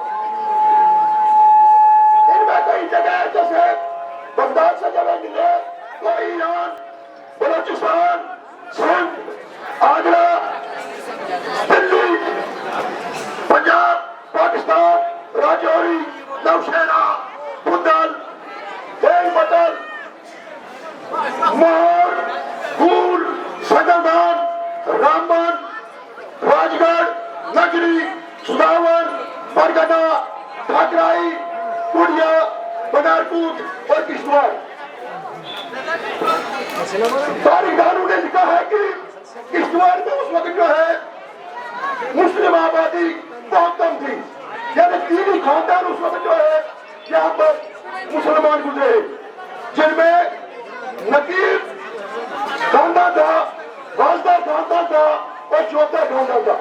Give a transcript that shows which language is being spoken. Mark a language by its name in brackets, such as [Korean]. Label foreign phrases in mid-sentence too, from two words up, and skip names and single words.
[Urdu] ان میں کئی جگہ جیسے بغداد سے جگہ ملے تو ایران، بلوچستان، سندھ، آگرہ، دلی، پنجاب، پاکستان، راجوری، نوشہرہ، بندل، دیل بٹل، مہر، گول، سنگلدان، رامبن، راج گڑھ، نگری، سداور، برگنا، ٹھاکرائی، کوڑیا، بنارپور اور کشتواڑ۔ تاریخ دانوں نے لکھا ہے کہ کشتواڑ میں اس وقت جو ہے مسلم آبادی بہت کم تھی، یعنی 3 ہی خاندان اس وقت جو ہے یہاں پر مسلمان گزرے، جن میں نقیب خاندان تھا، والدہ خاندان تھا اور چوتھا خاندان تھا۔